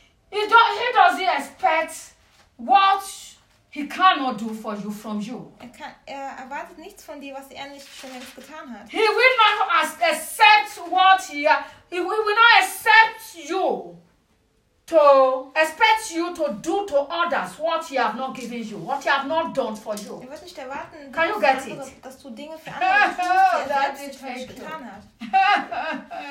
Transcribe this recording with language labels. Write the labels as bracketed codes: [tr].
[en] He doesn't expect what he cannot do for you from you. [de] Er erwartet nichts von dir, was er nicht schon längst getan hat. [en] He will not accept what he will not accept you to expect you to do to others what he have not given you, what he have not done for you. [de] Er wird nicht erwarten, [en] can you get it? [de] Dass du Dinge für andere tust, die er selbst nicht für dich getan hat.